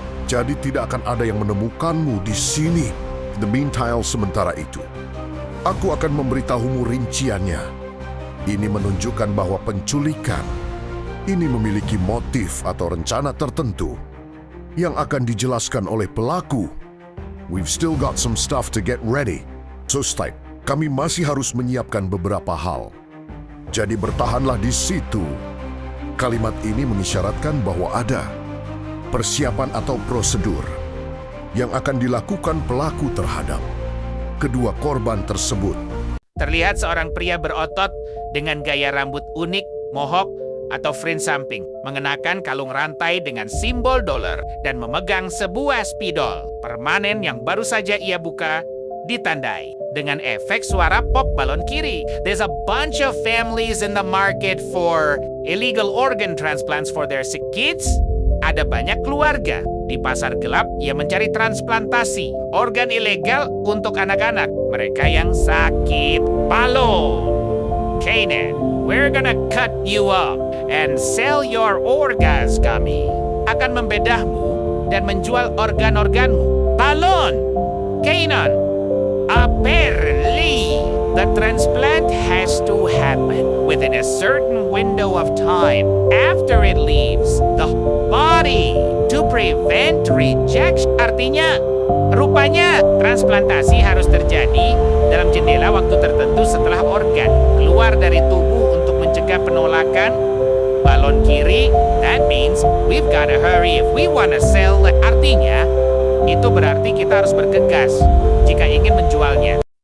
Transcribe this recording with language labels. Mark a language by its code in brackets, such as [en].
[id] Jadi tidak akan ada yang menemukanmu di sini. [en] The meantime, [id] sementara itu, aku akan memberitahumu rinciannya. Ini menunjukkan bahwa penculikan ini memiliki motif atau rencana tertentu yang akan dijelaskan oleh pelaku. [en] We've still got some stuff to get ready. So stay. [id] Kami masih harus menyiapkan beberapa hal. Jadi bertahanlah di situ. Kalimat ini mengisyaratkan bahwa ada persiapan atau prosedur yang akan dilakukan pelaku terhadap kedua korban tersebut. Terlihat seorang pria berotot dengan gaya rambut unik, mohawk, atau fringe samping, mengenakan kalung rantai dengan simbol dolar dan memegang sebuah spidol permanen yang baru saja ia buka, ditandai dengan efek suara pop balon kiri. [en] There's a bunch of families in the market for illegal organ transplants for their sick kids. [id] Ada banyak keluarga di pasar gelap yang mencari transplantasi organ ilegal untuk anak-anak mereka yang sakit. Balon, Kanan, [en] we're gonna cut you up and sell your organs. [id] Kami akan membedahmu dan menjual organ-organmu. Balon, Kanan, [en] apparently the transplant has to happen within a certain window of time after it leaves the body to prevent rejection. [id] Artinya, rupanya transplantasi harus terjadi dalam jendela waktu tertentu setelah organ keluar dari tubuh untuk mencegah penolakan. Balon kiri, [en] that means we've gotta hurry if we wanna sell. [id] Artinya, Itu berarti kita harus bergegas jika ingin menjualnya.